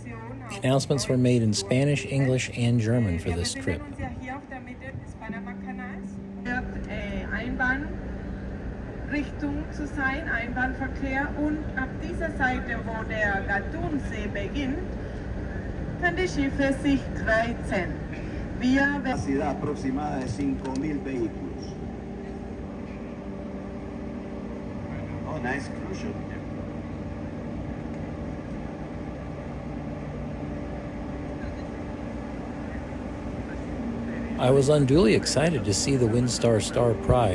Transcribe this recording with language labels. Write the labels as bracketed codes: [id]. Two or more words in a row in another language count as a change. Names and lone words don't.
[en] The announcements were made in Spanish, English, and German for this trip. [de] Einbahnrichtung zu sein, Einbahnverkehr, und ab dieser Seite, wo der Gattunsee beginnt, können die Schiffe sich kreuzen. [es] Capacidad aproximada de 5.000 vehículos. [en] Oh, nice cruise ship. I was unduly excited to see the Windstar Star Pride.